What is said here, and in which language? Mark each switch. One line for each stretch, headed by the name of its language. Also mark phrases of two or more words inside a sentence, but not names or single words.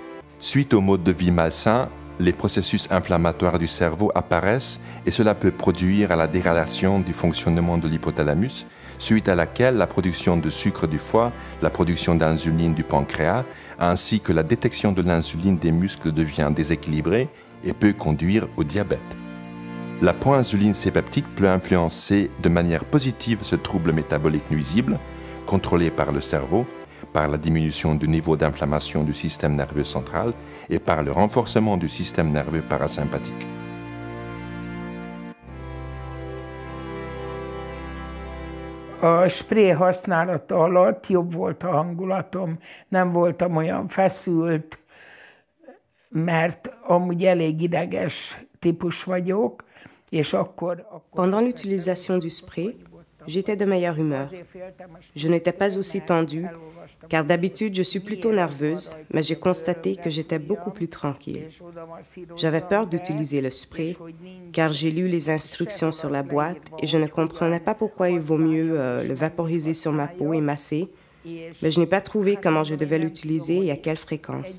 French: Suite au mode de vie malsain, les processus inflammatoires du cerveau apparaissent et cela peut produire à la dégradation du fonctionnement de l'hypothalamus, suite à laquelle la production de sucre du foie, la production d'insuline du pancréas, ainsi que la détection de l'insuline des muscles devient déséquilibrée et peut conduire au diabète. La proinsuline C-peptide peut influencer de manière positive ce trouble métabolique nuisible, contrôlé par le cerveau, par la diminution du niveau d'inflammation du système nerveux central et par le renforcement du système nerveux parasympathique.
Hungarian: A spré használata alatt jobb volt a hangulatom, nem voltam olyan feszült, mert amúgy elég ideges típus vagyok, és akkor...
French: Pendant l'utilisation du spray, j'étais de meilleure humeur. Je n'étais pas aussi tendue, car d'habitude je suis plutôt nerveuse, mais j'ai constaté que j'étais beaucoup plus tranquille. J'avais peur d'utiliser le spray, car j'ai lu les instructions sur la boîte et je ne comprenais pas pourquoi il vaut mieux le vaporiser sur ma peau et masser, mais je n'ai pas trouvé comment je devais l'utiliser et à quelle fréquence.